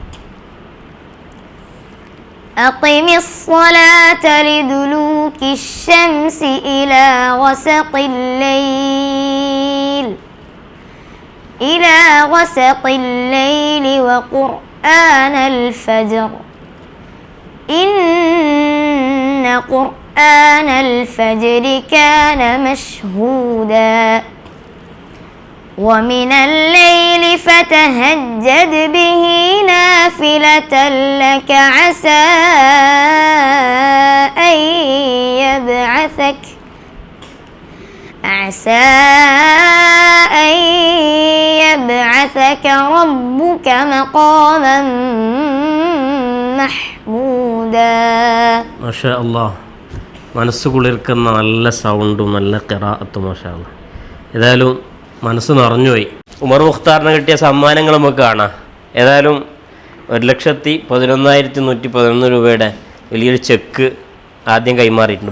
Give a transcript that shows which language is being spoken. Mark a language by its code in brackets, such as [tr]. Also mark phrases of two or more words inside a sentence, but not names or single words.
[ar] أقم الصلاة لدلوك الشمس إلى غسق الليل وقرآن الفجر إن قرآن الفجر كان مشهودا. ومن الليل فتهجد به نافلة لك عسى أن يبعثك ربك مقاما محمودا. ما شاء الله, [ml] മനസ്സ് കുളിർക്കുന്ന നല്ല സൗണ്ടും നല്ല ഖിറാഅത്തും. [ar] ما شاء الله, [ml] ഏതായാലും മനസ്സ് നിറഞ്ഞുപോയി. ഉമർ മുഖ്താറിന് കിട്ടിയ സമ്മാനങ്ങൾ നമുക്ക് കാണാം. ഏതായാലും 1,11,111 രൂപയുടെ വലിയൊരു ചെക്ക് ആദ്യം കൈമാറിയിട്ടുണ്ട്.